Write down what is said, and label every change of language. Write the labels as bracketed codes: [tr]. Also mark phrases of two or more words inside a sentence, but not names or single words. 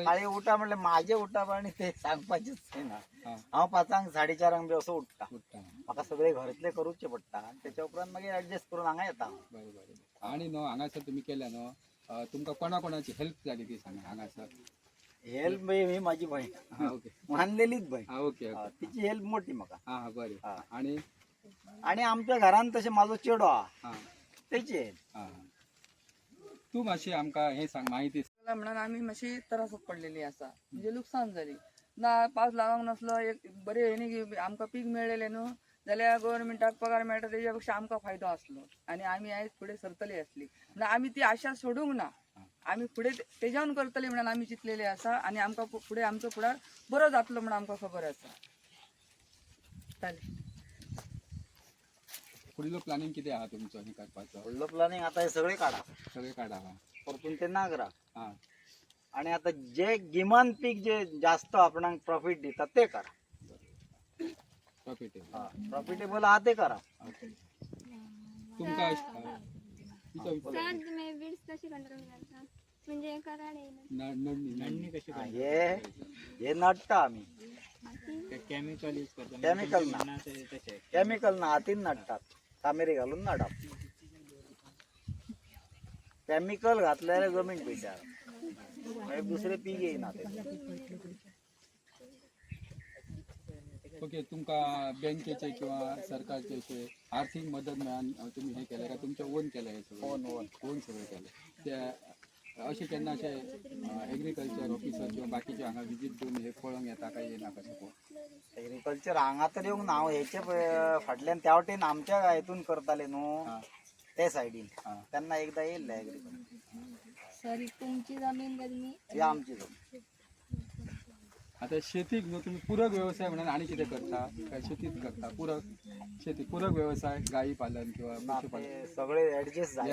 [kok] सकाळी उठा म्हटल्यार म्हाजे उठप आनी ते सांगपाचेच ना. हा, हांव 5:00 4:30 बी असो उठता. उठता. म्हाका सगळे घरातले करूचे पडटा. त्याच्या उपरांत मागीर ऍडजस्ट करून हांगा येता. बरोबर. आणि न्हू हांगासर तुम्ही केल्या न्हू, तुमकां कोणाची हेल्प जाली ती सांगा हांगासर? [mr] हेल्प ही माझी बहीण, हा ओके. मानलेलीच बहीण. हा ओके. [kok] हा, तिची हेल्प मोठी म्हाका. हा बरें. हा. आणि आणि आमच्या घरान तशें म्हाजो चेडो हा, हा तेची हेल्प. हा तू मातशी आमकां हे सांग माहिती. म्हणून आम्ही मातशी त्रासात पडलेली असा, म्हणजे लुकसाण जाली ना. पावस लावंक नसलो, एक बरे हेनी की आमकां पीक मेळलेले न्हू जाल्यार गव्हर्नमेंटाक पगार मेळटा तेच्या पेक्षा आमकां फायदो आसलो आणि आमी आयज फुडें सरतली आसली ना. आमी ती आशा सोडूंक ना. आमी फुडें तेज्यावन करतली म्हणून आमी चिंतलेले आसा आणि आमकां फुडें आमचो फुडार बरो जातलो म्हणून आमकां खबर आसा. फुडलो प्लॅनिंग कितें आहा तुमचो हे करपाचो? फुडलो प्लॅनिंग आता हे सगळे काढा, सगळे काढा. परतून ते नागरा. हा आणि आता जे गिमान पीक जे जास्त आपणाक प्रॉफिट दिता ते करा. प्रॉफिटेबल. प्रॉफिटेबल आहा ते करा. तुमकां [mr] सर तुम्ही वीड्स कशी कंट्रोल करता? म्हणजे कराड येईल नडणी कशी [kok] हा, हे नडटा आम्ही. [en] chemical use [kok] करता? केमिकल ना, तशें केमिकल ना, हातीन नडटात, तामेरी घालून नडाप. केमिकल घातल्यार जमीन पिड्ड्यार, मागीर दुसरे पीक येयना ते. ओके. तुमकां बँकेचे किंवा सरकारचे अशे आर्थिक मदत मेळान तुम्ही हे केलें काय? तुमच्या ओन केलें हे सगळें? ओन सगळें केलें. ते अशें केन्ना अशे [en] agriculture officer [kok] किंवा बाकीचे हांगा विजीट दिवन हे पळोवंक येता काय येना कशें पळोवन? एग्रीकल्चर हांगा तर येवंक ना. हांव हेचे फाटल्यान त्या वाटेन आमच्या हितून करताले न्हू, त्या सायडीन हा. [mr] त्यांना एकदा येईल ऍग्रिकल्चर. सॉरी तुमची जमीन का तुम्ही ही आमची जमीन. आता शेतीक न्हू तुम्ही पूरक व्यवसाय म्हणून आणि किती करता काय शेतीत करता पूरक शेती पूरक व्यवसाय गाई पालन किंवा पशुपालन ते सगळे ऍडजस्ट झाले